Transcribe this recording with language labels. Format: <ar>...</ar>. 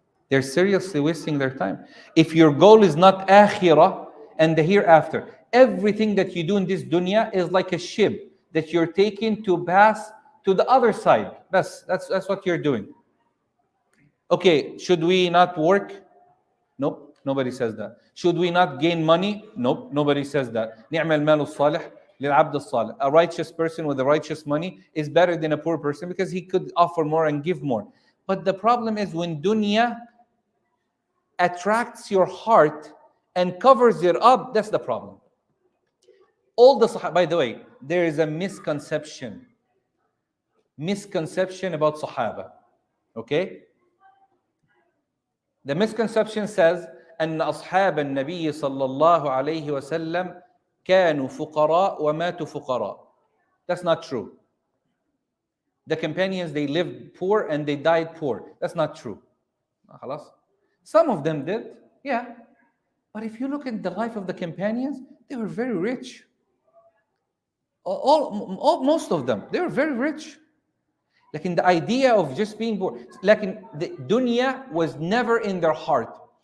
<en>They're seriously wasting their time. If your goal is not akhirah and the hereafter, everything that you do in this dunya is like a ship that you're taking to pass to the other side. That's what you're doing. Okay, should we not work? Nope, nobody says that. Should we not gain money? Nope, nobody says that.</en> <ar>نعم المال الصالح للعبد الصالح.</ar> <en>A righteous person with a righteous money is better than a poor person because he could offer more and give more. But the problem is when dunya attracts your heart and covers it up, that's the problem. By the way, there is a misconception about Sahaba. Okay? The misconception says</en> <ar>أن أصحاب النبي صلى الله عليه وسلم كانوا فقراء وماتوا فقراء.</ar> <en>That's not true. The companions, they lived poor and they died poor. That's not true. خلاص? Some of them did, yeah. But if you look at the life of the companions, they were very rich. Most of them, they were very rich. Like in the idea of just being poor, like in the dunya was never in their heart.</en>